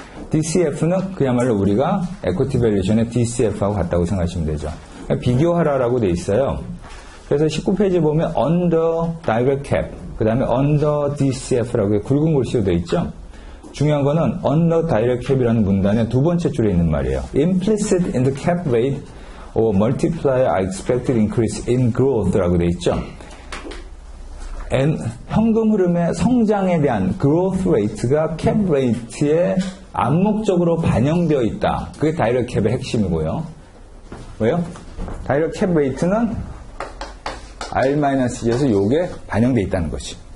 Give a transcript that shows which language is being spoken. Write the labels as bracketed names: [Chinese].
[Korean] DCF는 그야말로 우리가 equity valuation의 DCF하고 같다고 생각하시면 되죠. 비교하라라고 돼 있어요. 그래서 19페이지 보면 under direct cap, 그 다음에 under DCF라고 굵은 글씨로 돼 있죠. 중요한 거는 under direct cap이라는 문단의 두 번째 줄에 있는 말이에요. [English] Implicit in the cap rate or multiplier are expected increase in growth [Korean] 라고 돼 있죠. 현금 흐름의 성장에 대한 growth rate가 cap rate에 암묵적으로 반영되어 있다. 그게 direct cap의 핵심이고요. 왜요? direct cap rate는 R-G에서 요게 반영되어 있다는 것이.